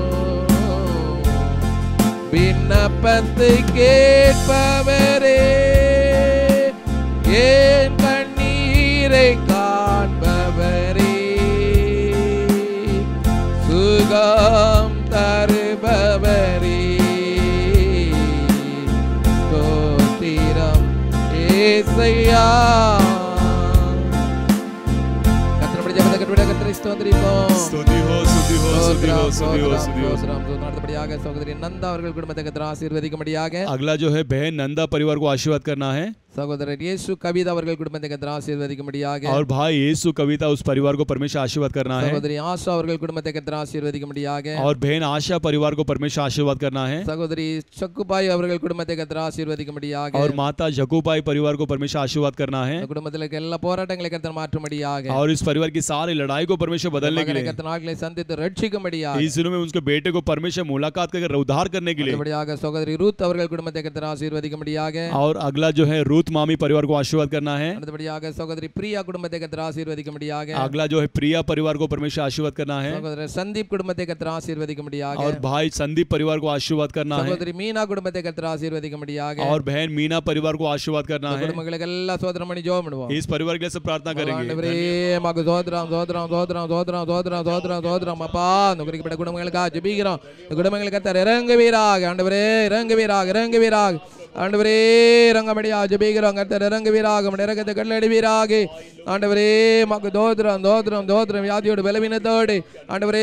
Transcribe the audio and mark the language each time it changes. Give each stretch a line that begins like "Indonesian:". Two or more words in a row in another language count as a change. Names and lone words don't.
Tamil: விண்ணப்பத்தை கேட்பவரே ஏன் கண்ணீரை காண்பவரே சுகம் தருபவரே ஸ்தோத்திரம் ஏசையா கர்த்தருடைய ஜெபத்தை கர்த்தருடைய கர்த்தரை ஸ்தோத்திரிப்போம்
Hindi: स्तुति हो स्तुति हो स्तुति हो स्तुति हो स्तुति हो
Tamil: அடுத்தபடியாக சகோதரி நந்தா அவர்கள் குடும்பத்தை கர்த்தர் ஆசீர்வதிக்கும்படியாக
Hindi: अगला जो है बहन नंदा परिवार को आशीर्वाद करना है
Tamil: சகோதரர் இயேசு கவிதா அவர்கள் குடும்பத்தை கர்த்தர் ஆசீர்வதிக்கும்படியாக
Hindi: और भाई यीशु कविता उस परिवार को परमेश्वर आशीर्वाद करना है
Tamil: சகோதரி ஆஷா அவர்கள் குடும்பத்தை கர்த்தர் ஆசீர்வதிக்கும்படியாக
Hindi: और बहन आशा परिवार को परमेश्वर आशीर्वाद करना है
Tamil: சகோதரி சக்குபாய் அவர்கள் குடும்பத்தை கர்த்தர் ஆசீர்வதிக்கும்படியாக
Hindi: और माता जकूबाई परिवार को परमेश्वर आशीर्वाद करना है
Tamil: குடும்பத்தில் இருக்க எல்லா போராட்டங்களை கர்த்தர் மாற்றும்படியாக
Hindi: और इस परिवार की सारी लड़ाई को परमेश्वर बदलने के लिए
Tamil: கர்த்தர் நாட்களை சந்தித்து ரட்சிக்கும்படியாக
Hindi: इस दिनों में उसके बेटे को परमेश्वर मुलाकात करके उद्धार करने के लिए
Tamil: அப்படியாக சகோதரி ரூத் அவர்கள் குடும்பத்தை கர்த்தர் ஆசீர்வதிக்கும்படியாக
Hindi: और अगला जो है रूत मामी परिवार को आशीर्वाद करना है
Tamil: அடுத்தபடியாக சகோதரி பிரியா குடும்பத்தை கர்த்தர் ஆசீர்வதிக்கும்படியாக
Hindi: अगला जो है प्रिया परिवार को परमेश्वर आशीर्वाद करना है
Tamil: சகோதரர் சந்தீப் குடும்பத்தை கர்த்தர் ஆசீர்வதிக்கும்படியாக
Hindi: और भाई संदीप परिवार को आशीर्वाद करना है
Tamil: சகோதரி மீனா குடும்பத்தை கர்த்தர் ஆசீர்வதிக்கும்படியாக
Hindi: और बहन मीना परिवार को आशीर्वाद करना है
Tamil: குடும்பங்களுக்கு எல்லாம் சோதரம் பண்ணி ஜெபம் பண்ணுவோம்
Hindi: इस परिवार के लिए सब प्रार्थना करेंगे
Tamil: ஆண்டவரே மக சோதரம் சோதரம் சோதரம் சோதரம் சோதரம் சோதரம் சோதரம் அப்பா நுகரிக்கப்பட்ட குடும்பங்களுக்காக ஜெபிக்கிறோம் குடும்பங்களுக்கு கர்த்தர் இறங்குவீராக ஆண்டவரே இறங்குவீராக இறங்குவீராக ஆண்டவரே இறங்கமடியா ஜெபிக்கிறோம் கர்த்தர் இறங்குவீராக இறக்கத்தை கல்லடிவீராக ஆண்டவரே மக தோத்திரம் தோத்திரம் தோத்திரம் வியாதியோடு பலவீனத்தோடு ஆண்டவரே